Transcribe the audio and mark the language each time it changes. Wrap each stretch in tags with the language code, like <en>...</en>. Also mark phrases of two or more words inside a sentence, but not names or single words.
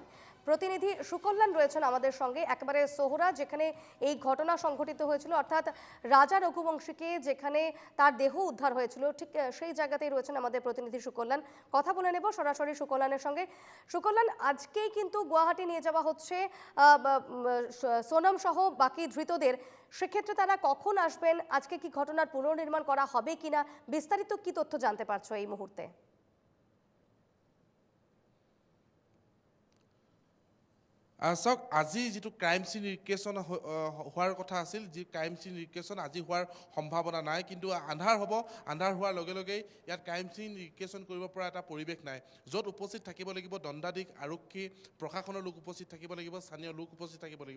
<bn>প্রতিনিধি সুকল্যাণ রয়েছেন আমাদের সঙ্গে একেবারে সোহরা, যেখানে এই ঘটনা সংঘটিত হয়েছিল, অর্থাৎ রাজা রঘুবংশীকে যেখানে তার দেহ উদ্ধার হয়েছিল ঠিক সেই জায়গাতেই রয়েছেন আমাদের প্রতিনিধি সুকল্যাণ। কথা বলে নেব সরাসরি সুকল্যাণের সঙ্গে। সুকল্যাণ, আজকেই কিন্তু গুয়াহাটি নিয়ে যাওয়া হচ্ছে সোনম সহ বাকি ধৃতদের। সেক্ষেত্রে তারা কখন আসবেন, আজকে কি ঘটনার পুনর্নির্মাণ করা হবে কিনা, বিস্তারিত কি তথ্য জানতে পারছো এই মুহূর্তে?</bn> <as>চাওক, আজি যিটো</as> <en>crime scene recreation</en> <as>হোৱাৰ কথা আছিল, যি</as> <en>crime scene recreation</en> <as>আজি হোৱাৰ সম্ভাৱনা নাই, কিন্তু আন্ধাৰ হ'ব। আন্ধাৰ হোৱাৰ লগে লগেই ইয়াত</as> <en>crime scene recreation</en> <as>কৰিব পৰা এটা পৰিৱেশ নাই, য'ত উপস্থিত থাকিব লাগিব দণ্ডাধীশ, আৰক্ষী, প্ৰশাসনৰ লোক উপস্থিত থাকিব লাগিব, স্থানীয় লোক উপস্থিত থাকিব লাগিব।</as>